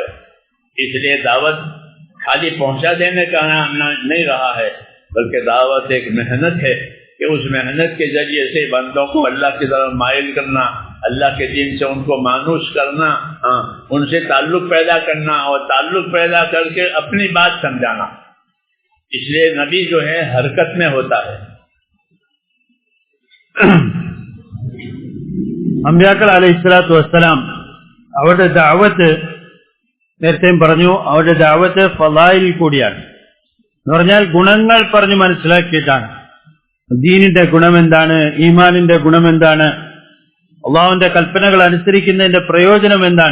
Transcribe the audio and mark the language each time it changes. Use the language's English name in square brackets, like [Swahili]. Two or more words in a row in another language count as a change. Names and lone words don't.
[Urdu] اس لیے دعوت خالی پہنچا دینے کا نام نہیں رہا ہے، بلکہ دعوت ایک محنت ہے کہ اس محنت کے ذریعے سے بندوں کو اللہ کی طرف مائل کرنا، اللہ کے دین سے ان کو مانوس کرنا، ان سے تعلق پیدا کرنا اور تعلق پیدا کر کے اپنی بات سمجھانا. اس لیے نبی جو ہے حرکت میں ہوتا ہے. [Malayalam] അംബിയാക്കൾ [Arabic] عليه الصلاة والسلام [Malayalam] അവരുടെ ദഅവത്ത് നേരത്തെയും പറഞ്ഞു, അവരുടെ ദഅവത്ത് ഫളായിൽ കൂടിയാണ്. എന്ന് പറഞ്ഞാൽ ഗുണങ്ങൾ പറഞ്ഞ് മനസ്സിലാക്കിയിട്ടാണ്. ദീനിന്റെ ഗുണമെന്താണ്, ഈമാനിന്റെ ഗുണമെന്താണ്, അള്ളാഹുവിന്റെ കൽപ്പനകൾ അനുസരിക്കുന്നതിന്റെ പ്രയോജനം എന്താണ്.